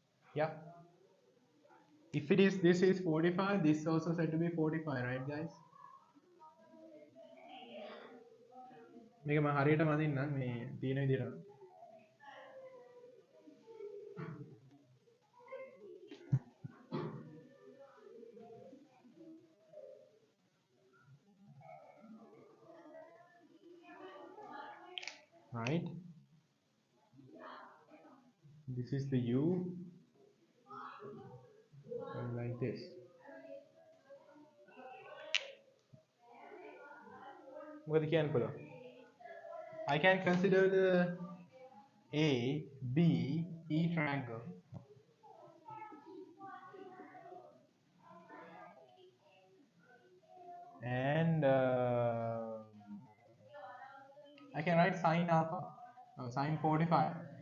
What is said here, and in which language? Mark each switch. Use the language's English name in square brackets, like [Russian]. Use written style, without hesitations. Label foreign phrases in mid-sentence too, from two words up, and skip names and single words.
[English] Yeah. If it is, this is 45, this is also said to be 45, right guys? [Sinhala] මේක මම හරියට මදින්නම් මේ තියෙන විදිහට. [English] Right? This is the U, and like this. [Sinhala] මොකද කියන්න පුළුවන්? [English] I can consider the A, B, E triangle and I can write sine alpha, sine 45.